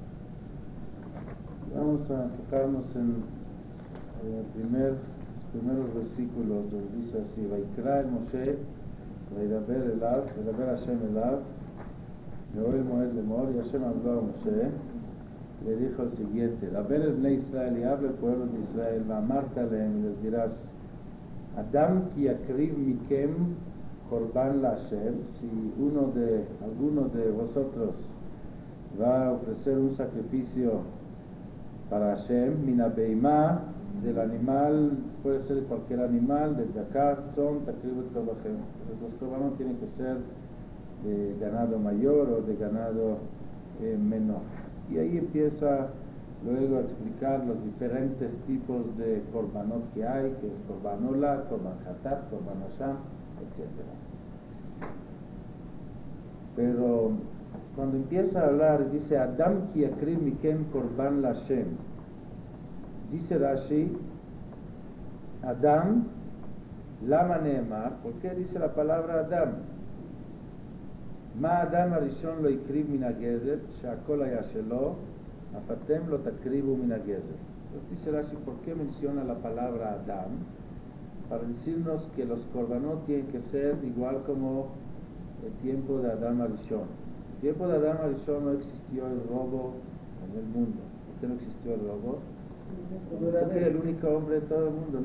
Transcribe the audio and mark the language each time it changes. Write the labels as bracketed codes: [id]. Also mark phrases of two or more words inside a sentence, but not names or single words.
[es] Vamos a enfocarnos en los primeros versículos, donde dice así: [he] ויקרא אל משה, וידבר השם אליו, מאהל מועד [es] Lemor, y Hashem habló a Moshe, le dijo el siguiente: [he] דבר אל בני ישראל, [es] y habla el pueblo de Israel, [he] ואמרת אלהם, [es] y les dirás: [he] אדם כי יקריב מכם קרבן להשם, [es] si alguno de vosotros va a ofrecer un sacrificio para Hashem, [he] מן הבהמה, [es] del animal, puede ser de cualquier animal, del [he] בקר, צאן, תקריבו קרבנכם. [es] Los korbanos tienen que ser de ganado mayor o de ganado menor. Y ahí empieza luego a explicar los diferentes tipos de korbanot que hay, que es [he] קרבן עולה, קרבן חטאת, קרבן אשם, [es] etc. Pero cuando empieza a hablar, dice: [he] אדם כי יקריב מכם קרבן להשם. [es] Dice Rashi: [he] אדם, למה נאמר. [es] ¿Por qué dice la palabra Adam? [he] מה אדם הראשון לא הקריב מן הגזל, שהכל היה שלו, אף אתם לא תקריבו מן הגזל. [es] Dice Rashi: ¿por qué menciona la palabra Adam? Para decirnos que los korbanot tienen que ser igual como el tiempo de [he] אדם הראשון. [es] El tiempo de [he] אדם הראשון [es] no existió el robo en el mundo. ¿Por qué no existió el robo? Porque era el único hombre de todo el mundo.